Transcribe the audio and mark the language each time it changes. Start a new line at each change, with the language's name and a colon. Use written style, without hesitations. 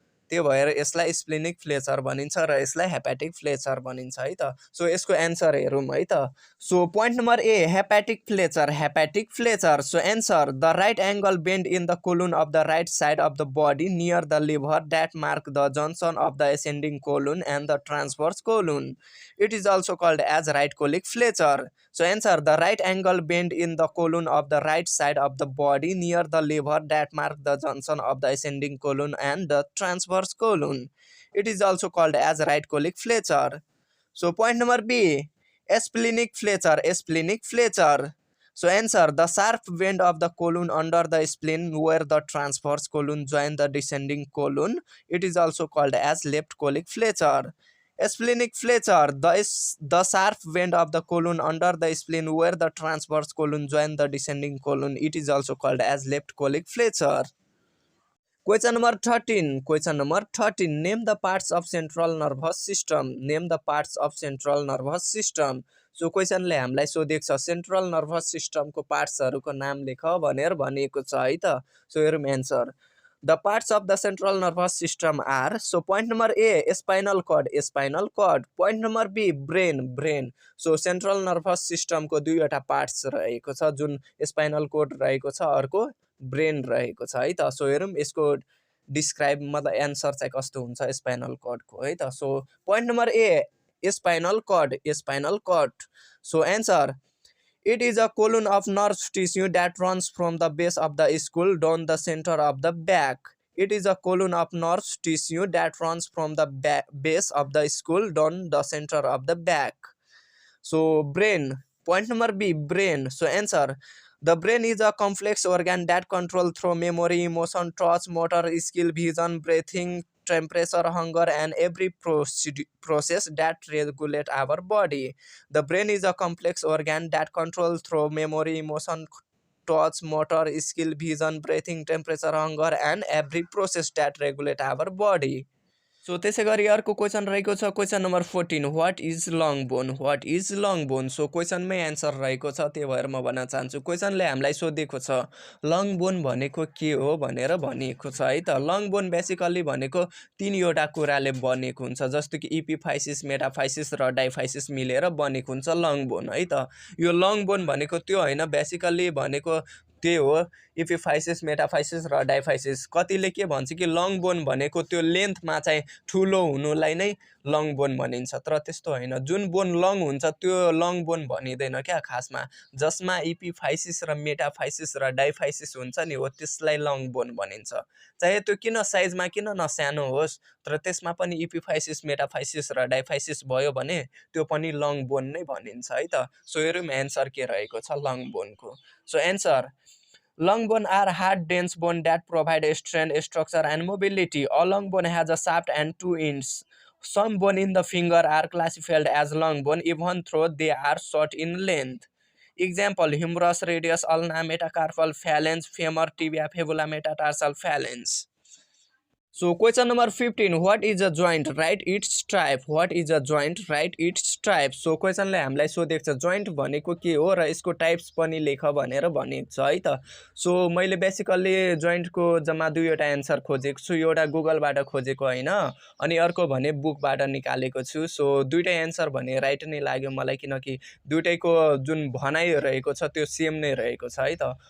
Nepali: त्यो भएर यसलाई स्प्लिनिक फ्लेचर भनिन्छ र यसलाई हेपाटिक फ्लेचर भनिन्छ है त। सो यसको एन्सर हेरौँ है त। So point number A, hepatic Fletcher, hepatic Fletcher.
English: So answer, the right angle bend in the colon of the right side of the body near the liver that mark the junction of the ascending colon and the transverse colon. It is also called as right colic flexure. So answer, the right angle bend in the colon of the right side of the body near the liver that mark the junction of the ascending colon and the transverse colon. It is also called as right colic flexure. So point number B, splenic flexure, splenic flexure. So answer, the sharp bend of the colon under the spleen where the transverse colon join the descending colon. It is also called as left colic flexure. Splenic flexure, the sharp bend of the colon under the spleen where the transverse colon join the descending colon. It is also called as left colic flexure. Question number 13. Question number 13. Name the parts of central nervous system. Name the parts of central nervous system.
Nepali: So क्वेसनले हामीलाई सोधेको छ central nervous सिस्टमको पार्ट्सहरूको नाम लेख भनेर भनिएको छ है त। सो हेरौँ answer.
English: The parts of the central nervous system are, so point number A spinal cord, spinal cord. Point number B brain, brain.
Nepali: So central nervous सिस्टमको दुईवटा पार्ट्स रहेको छ, जुन स्पाइनल कोड रहेको छ, अर्को ब्रेन रहेको छ है त। सो हेरौँ यसको डिस्क्राइब मतलब एन्सर चाहिँ कस्तो हुन्छ स्पाइनल कर्डको है त।
English: So point number A spinal cord, spinal cord. So answer, it is a column of nerve tissue that runs from the base of the skull down the center of the back. It is a column of nerve tissue that runs from the base of the skull down the center of the back. So brain, point number B, brain. So answer, the brain is a complex organ that controls through memory, emotion, touch, motor, skill, vision, breathing, temperature, hunger, and every process that regulate our body. The brain is a complex organ that controls through memory, emotion, touch, motor, skill, vision, breathing, temperature, hunger, and every process that regulate our body.
Nepali: So त्यसै गरी अर्को question रहेको छ question number 14,
English: What is long bone, what is long bone.
Nepali: So क्वेसनमै answer रहेको छ, त्यही भएर म भन्न चाहन्छु क्वेसनले हामीलाई सोधेको छ लङ बोन भनेको के हो भनेर भनिएको छ है त। लङ बोन बेसिकली भनेको तीनवटा कुराले बनेको हुन्छ, जस्तो कि इपिफाइसिस, मेटाफाइसिस र डाइफाइसिस मिलेर बनेको हुन्छ लङ बोन है त। यो लङ बोन भनेको त्यो होइन, बेसिकली भनेको त्यही हो इपिफाइसिस, मेटाफाइसिस र डाइफाइसिस। कतिले के भन्छ कि लङ बोन भनेको त्यो लेन्थमा चाहिँ ठुलो हुनुलाई नै लङ बोन भनिन्छ, तर त्यस्तो होइन। जुन बोन लङ हुन्छ त्यो लङ बोन भनिँदैन क्या खासमा, जसमा इपिफाइसिस र मेटाफाइसिस र डाइफाइसिस हुन्छ नि हो त्यसलाई लङ बोन भनिन्छ। चाहे त्यो किन साइजमा किन नसानो होस्, तर त्यसमा पनि इपिफाइसिस, मेटाफाइसिस र डाइफाइसिस भयो भने त्यो पनि लङ बोन नै भनिन्छ है त। सो हेरौँ एन्सर के रहेको छ long बोनको।
English: So answer, long bone are hard, dense bone that provide strength, structure, and mobility. A long bone has a shaft and two ends. Some bone in the finger are classified as long bone, even though they are short in length. Example: humerus, radius, ulna, metacarpal phalanx, femur, tibia, fibula, metatarsal phalanx. So question number 15, what is a joint? Write its type. What is a joint? Write its type.
Nepali: So question ले हामीलाई सोधेको छ joint भनेको के हो र यसको types पनि लेख भनेर भनेको छ है त। सो मैले बेसिकली joint को जम्मा दुईवटा एन्सर खोजेको छु, एउटा गुगलबाट खोजेको होइन अनि अर्को भने बुकबाट निकालेको छु। सो दुईटै एन्सर भने राइट नै लाग्यो मलाई, किनकि दुईटैको जुन भनाइ रहेको छ त्यो सेम नै रहेको छ है त।